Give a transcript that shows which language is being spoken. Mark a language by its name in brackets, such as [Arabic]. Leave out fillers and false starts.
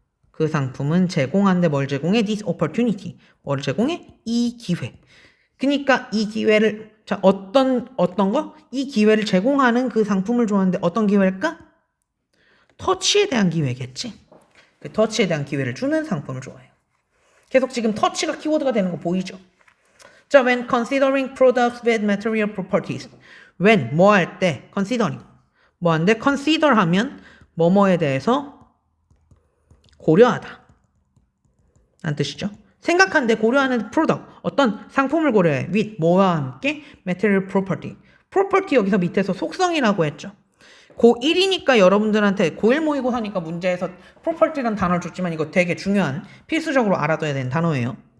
[Korean] 그 상품은 제공한데 뭘 제공해? [English] This opportunity [Korean] 뭘 제공해? 이 기회. 그러니까 이 기회를 자 어떤 거? 이 기회를 제공하는 그 상품을 좋아하는데 어떤 기회일까? 터치에 대한 기회겠지. 그 터치에 대한 기회를 주는 상품을 좋아해요. 계속 지금 터치가 키워드가 되는 거 보이죠? [English] 자, when considering products with material properties. [Korean] when 뭐 할 때 considering 뭐 한데 consider 하면 뭐뭐에 대해서 고려하다 라는 뜻이죠. 생각하는데 고려하는 product 어떤 상품을 고려해 with 뭐와 함께 material property. property 여기서 밑에서 속성이라고 했죠. 고1이니까 여러분들한테 고1 모의고사니까 문제에서 property라는 단어를 줬지만 이거 되게 중요한 필수적으로 알아둬야 되는 단어예요.